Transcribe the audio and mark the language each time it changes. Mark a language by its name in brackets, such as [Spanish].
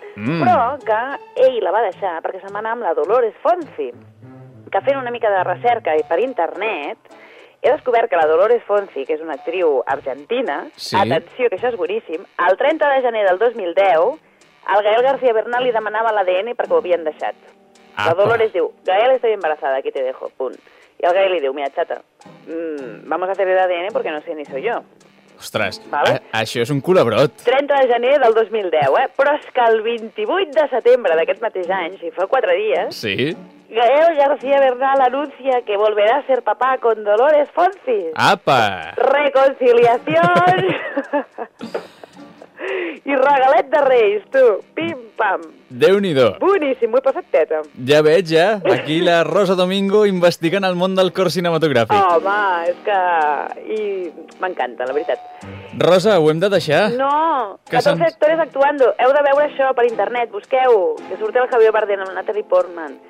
[Catalan] Però que ell la va deixar perquè se'n va anar amb la Dolores Fonsi, que fent una mica de recerca per internet he descobert que la Dolores Fonsi, que és una actriu argentina, sí, atenció, que això és boníssim, el 30 de gener del 2010, el Gael García Bernal li demanava l'ADN perquè ho havien deixat. Apa. La Dolores diu, [Spanish] Gael, estoy embarazada, aquí te dejo, [Catalan] punt. I el Gael li diu, mira, [Spanish] chata, vamos a hacer el ADN porque no sé ni soy yo. [Catalan] Ostres, això és un culebrot. 30 de gener del 2010, eh? Però és que el 28 de setembre d'aquest mateix any, si fa 4 dies, sí, [Spanish] Gael García Bernal anuncia que volverá a ser papá con Dolores Fonsi. [Catalan] Apa! [Spanish] Reconciliación! [Catalan] I regalet de Reis, tu. Pim-pam. Déu-n'hi-do. Boníssim, m'ho he passat teta. Ja veig, ja. Aquí la Rosa Domingo investigant el món del cor cinematogràfic. Oh, home, és que... I m'encanta, la veritat. Rosa, ho hem de deixar. [Spanish] No, que 14 actores actuando. [Catalan] Heu de veure això per internet, busqueu. Que surt el Javier Bardem amb Natalie Portman.